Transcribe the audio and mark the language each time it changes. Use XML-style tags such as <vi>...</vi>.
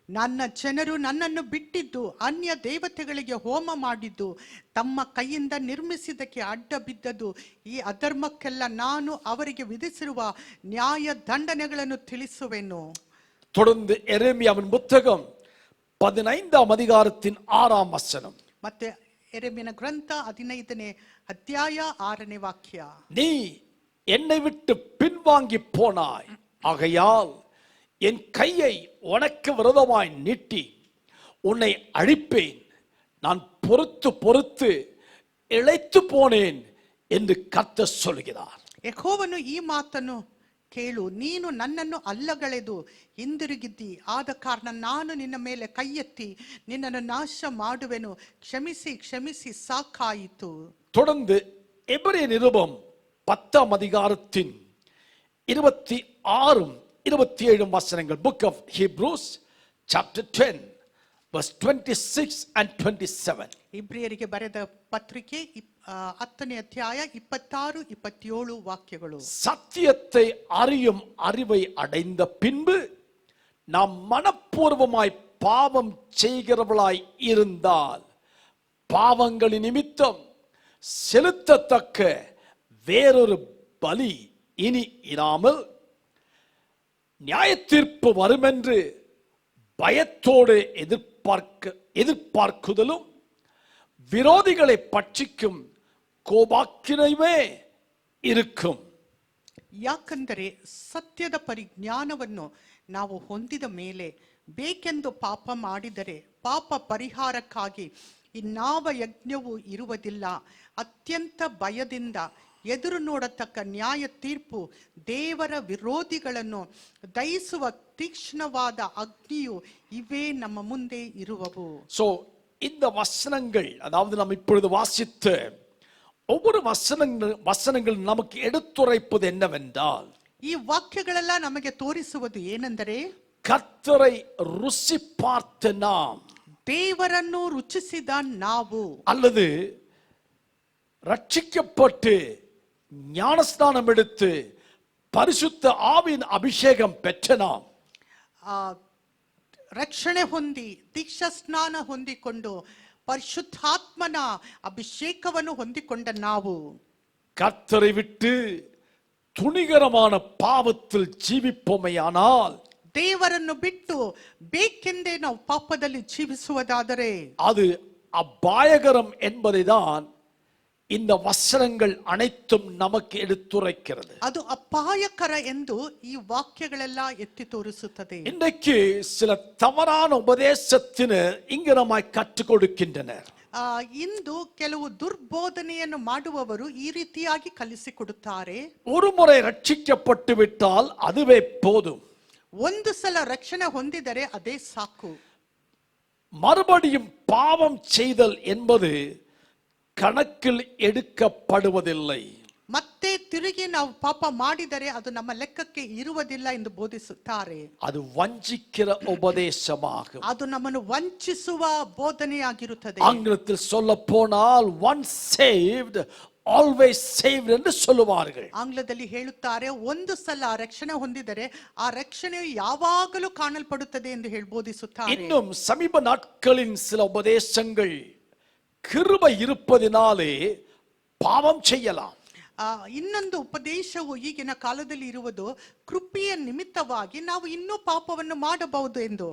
<kn>ನನ್ನ ಜನರು ನನ್ನನ್ನು ಬಿಟ್ಟಿದ್ದು, ಅನ್ಯ ದೇವತೆಗಳಿಗೆ ಹೋಮ ಮಾಡಿದ್ದು, ತಮ್ಮ ಕೈಯಿಂದ ನಿರ್ಮಿಸಿದ್ದಕ್ಕೆ ಅಡ್ಡ ಬಿದ್ದದ್ದು, ಈ ಅಧರ್ಮಕ್ಕೆಲ್ಲ ನಾನು ಅವರಿಗೆ ವಿಧಿಸಿರುವ ನ್ಯಾಯ ದಂಡನೆಗಳನ್ನು ತಿಳಿಸುವೆನು.</kn> <ta>தொடர்ந்து எரேமியாவின் புத்தகம் 15ஆம் அதிகாரத்தின் 6ஆம் வசனம்,</ta> <kn>ಮತ್ತೆ ಎರೆಮಿಯನ ಗ್ರಂಥ 15ನೇ ಅಧ್ಯಾಯ 6ನೇ ವಾಕ್ಯ,</kn> <ta>நீ என்னை விட்டு பின்வாங்கி போனாய், ஆகையால் என் கையை உனக்கு விரோதமாய் நீட்டி உன்னை அழிப்பேன், நான் பொறுத்து பொறுத்து இளைத்து போனேன் என்று கர்த்தர் சொல்கிறார்.</ta> <kn>ಯೆಹೋವನು ಈ ಮಾತನ್ನು ಕೇಳು, ನೀನು ನನ್ನನ್ನು ಅಲ್ಲಗಳೆದು ಹಿಂದಿರುಗಿದ್ದಿ, ಆದ ಕಾರಣ ನಾನು ನಿನ್ನ ಮೇಲೆ ಕೈ ಎತ್ತಿ ನಿನ್ನನ್ನು ನಾಶ ಮಾಡುವೆನು, ಕ್ಷಮಿಸಿ ಕ್ಷಮಿಸಿ ಸಾಕಾಯಿತು.</kn> <ta>தொடர்ந்து எபிரேய நிருபம் 10ஆம் அதிகாரத்தின் 26 27 வசனங்கள்,</ta> <en>book of Hebrews chapter 10 verse 26 and 27.</en> <kn>ಇಬ್ರಿಯರಿಗೆ ಬರೆದ ಪತ್ರಿಕೆ 10ನೇ ಅಧ್ಯಾಯ 26 27 ವಾಕ್ಯಗಳು.</kn> <ta>சத்தியத்தை அறியும் அறிவை அடைந்த பின்பு நாம் மனப்பூர்வமாய் பாவம் செய்கிறவளாய் இருந்தால் பாவங்களின் நிமித்தம் செலுத்தத்தக்க வேறொரு பலி இனி இராமல் நியாய தீர்ப்பு வருமென்று பயத்தோடு எதிர்பார்க்குதலும் விரோதிகளை பட்சிக்கும் கோபாக்கினையுமே இருக்கும்.</ta> <kn>ಯಾಕಂದರೆ ಸತ್ಯದ ಪರಿಜ್ಞಾನವನ್ನು ನಾವು ಹೊಂದಿದ ಮೇಲೆ ಬೇಕೆಂದು ಪಾಪ ಮಾಡಿದರೆ ಪಾಪ ಪರಿಹಾರಕ್ಕಾಗಿ ಇನ್ನಾವ ಯಜ್ಞವೂ ಇರುವುದಿಲ್ಲ, ಅತ್ಯಂತ ಭಯದಿಂದ ಎದುರು ನೋಡತಕ್ಕ ನ್ಯಾಯ ತೀರ್ಪು ದೇವರ ವಿರೋಧಿಗಳನ್ನು ದಹಿಸುವ ತೀಕ್ಷ್ಣವಾದ ಅಗ್ನಿಯು ಇವೇ ನಮ್ಮ ಮುಂದೆ ಇರುವವು.</kn> <ta>சோ இந்த வசனங்கள், அதாவது நாம் இப்பொழுது வாசித்த ஒவ்வொரு வசனங்கள் நமக்கு எடுத்துரைப்பது என்னவென்றால்,</ta> <kn>ಈ ವಾಕ್ಯಗಳೆಲ್ಲ ನಮಗೆ ತೋರಿಸುವುದು ಏನೆಂದರೆ,</kn> <ta>கர்த்தரை ருசி பார்த்த நாம்,</ta> <kn>ದೇವರನ್ನು ರುಚಿಸಿದ ನಾವು,</kn> <ta>அல்லது ரட்சிக்கப்பட்டு ஞானஸ்நானம் எடுத்து பரிசுத்த ஆவியின் அபிஷேகம் பெற்ற நாம்,</ta> <kn>ರಕ್ಷಣೆ ಹೊಂದಿ ದೀಕ್ಷಾ ಸ್ನಾನ ಹೊಂದಿಕೊಂಡು ಪರಿಶುದ್ಧಾತ್ಮನ ಅಭಿಷೇಕವನ್ನು ಹೊಂದಿಕೊಂಡ ನಾವು,</kn> <ta>கர்த்தரை விட்டு துணிகரமான பாவத்தில் ஜீவிப்போமையானால்,</ta> <kn>ದೇವರನ್ನು ಬಿಟ್ಟು ಬೇಕೆಂದೇ ನಾವು ಪಾಪದಲ್ಲಿ ಜೀವಿಸುವುದಾದರೆ</kn> <ta>அது அபாயகரம் என்பதை தான் இந்த வசனங்கள் அனைத்தும் நமக்கு எடுத்துரைக்கிறது.</ta> <kn>ಅದು ಅಪಾಯಕರ ಎಂದು ಈ ವಾಕ್ಯಗಳೆಲ್ಲ ಎತ್ತಿ ತೋರಿಸುತ್ತದೆ.</kn> <ta>இன்றைக்கு சில தவறான உபதேசத்தினர் இங்கு நம்மை கற்றுக் கொடுக்கின்றனர்.</ta> <kn>ಇಂದು ಕೆಲವು ದುರ್ಬೋಧನೆಯನ್ನು ಮಾಡುವವರು ಈ ರೀತಿಯಾಗಿ ಕಲಿಸಿಕೊಡುತ್ತಾರೆ.</kn> <ta>ஒரு முறை ரட்சிக்கப்பட்டு விட்டால் அதுவே போதும்,</ta> <kn>ಒಂದು ಸಲ ರಕ್ಷಣೆ ಹೊಂದಿದರೆ ಅದೇ ಸಾಕು.</kn> <ta>மறுபடியும் பாவம் செய்தல் என்பது கணக்கில் எடுக்கப்படுவதில்லை.</ta> <kn>ಮತ್ತೆ ತಿರುಗಿ ನಾವು ಪಾಪ ಮಾಡಿದರೆ ಅದು ನಮ್ಮ ಲೆಕ್ಕಕ್ಕೆ ಇರುವುದಿಲ್ಲ ಎಂದು ಬೋಧಿಸುತ್ತಾರೆ.</kn> <ta>அது வஞ்சிக்கிற உபதேசமாகும்.</ta> <kn>ಅದು ನಮ್ಮನ್ನು ವಂಚಿಸುವ ಬೋಧನೆಯಾಗಿರುತ್ತದೆ.</kn> <ta>ஆங்கிலத்தில் சொல்ல போனால்</ta> <en>once saved always saved</en> <ta>என்று சொல்லுவார்கள்.</ta> <kn>ಆಂಗ್ಲದಲ್ಲಿ ಹೇಳುತ್ತಾರೆ, ಒಂದು ಸಲ ರಕ್ಷಣೆ ಹೊಂದಿದರೆ ಆ ರಕ್ಷಣೆಯು ಯಾವಾಗಲೂ ಕಾಣಲ್ಪಡುತ್ತದೆ ಎಂದು ಬೋಧಿಸುತ್ತಾರೆ.</kn> <ta>இன்னும் சமீப நாட்களின் சில உபதேசங்கள் கிருபை இருப்பதினாலே பாவம் செய்யலாம்.</ta> <kn>ಇನ್ನೊಂದು ಉಪದೇಶವು ಈಗಿನ ಕಾಲದಲ್ಲಿ ಇರುವುದು ಕೃಪೆಯ ನಿಮಿತ್ತವಾಗಿ ನಾವು ಇನ್ನೂ ಪಾಪವನ್ನು ಮಾಡಬಹುದು ಎಂದು.</kn>